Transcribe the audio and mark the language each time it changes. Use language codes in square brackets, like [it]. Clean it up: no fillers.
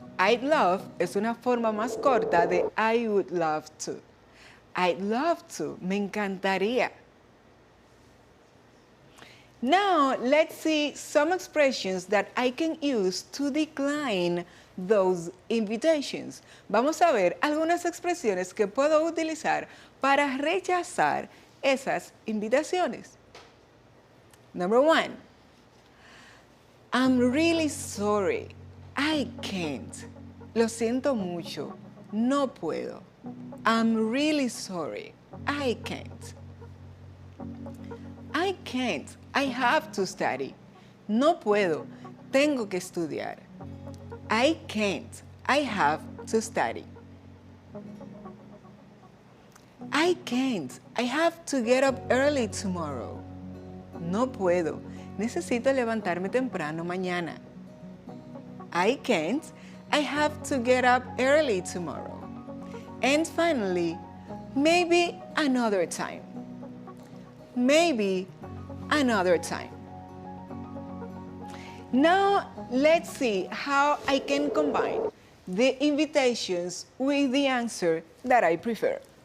[es] I'd love es una forma más corta de [en] I would love to. I'd love to. [es] Me encantaría. [en] Now, let's see some expressions that I can use to decline those invitations. [es] Vamos a ver algunas expresiones que puedo utilizar para rechazar esas invitaciones. [en] Number 1. I'm really sorry. I can't. [es] Lo siento mucho. No puedo. [en] I'm really sorry. I can't. I can't. I have to study. [es] No puedo. Tengo que estudiar. [en] I can't. I have to study. I can't. I have to get up early tomorrow. [es] No puedo. Necesito levantarme temprano mañana. [en] I can't. I have to get up early tomorrow. And finally, maybe another time. Maybe another time. Now, let's see how I can combine the invitations with the answer that I prefer.